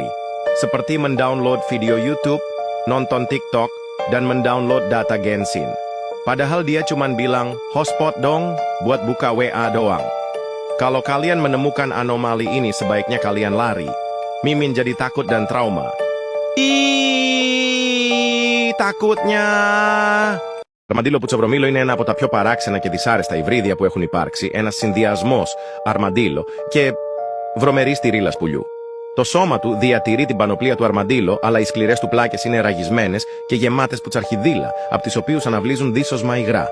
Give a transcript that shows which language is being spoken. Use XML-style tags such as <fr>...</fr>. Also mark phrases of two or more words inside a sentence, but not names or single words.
<id>Seperti mendownload video YouTube, nonton TikTok, dan mendownload data Genshin. Padahal dia cuman bilang, hotspot dong, buat buka WA doang. Kalau kalian menemukan anomali ini, sebaiknya kalian lari. Mimin jadi takut dan trauma. Takutnya.</id> <el>Αρμαντήλο πουτσοβρομίλο είναι ένα από τα πιο παράξενα και δυσάρεστα υβρίδια που έχουν υπάρξει, ένας συνδυασμός αρμαντήλο και βρωμερής τυρίλας πουλιού. Το σώμα του διατηρεί την πανοπλία του αρμαντήλο, αλλά οι σκληρές του πλάκες είναι ραγισμένες και γεμάτες πουτσαρχιδίλα, από τις οποίες αναβλύζουν δίσοσμα υγρά.</el>